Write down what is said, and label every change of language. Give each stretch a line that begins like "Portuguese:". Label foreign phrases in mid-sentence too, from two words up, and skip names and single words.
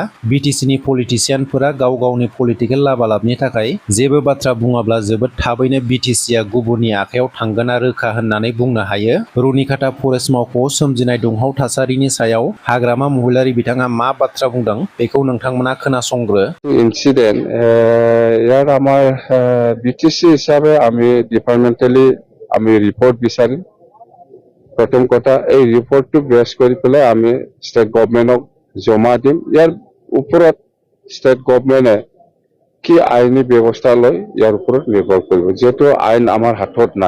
Bodo: बिटिसिनि पलिटिसियानफोरा गाव गावनि पलिटिकेल लाबालाबनि थाखाय जेबो बाथ्रा बुङाब्ला जोबोद थाबैनो बिटिसिया गुबुननि आखायाव थांगोना रोखा होननानै बुंनो हायो। रुनिकाटा फरेस्ट मावख'आव सोमजिनाय दुंहाव थासारिनि सायाव हाग्रामा महिलारि बिथाङा मा बाथ्रा बुंदों बेखौ नोंथांमोना खोनासंग्रो।
Assamese: ইনসিডেন্ট ইয়াৰ আমাৰ বিটিসি হিচাপে আমি ডিপাৰ্টমেণ্টেলি আমি ৰিপৰ্ট বিচাৰিম। প্ৰথম কথা, এই ৰিপৰ্টটো বেছ কৰি পেলাই আমি
English: state government
Assamese: জমা দিম। ইয়াৰ ওপৰত
English: state government
Assamese: কি আইনী ব্যৱস্থা লয় ইয়াৰ ওপৰত নিৰ্ভৰ কৰিব, যিহেতু আইন আমাৰ হাতত নাই।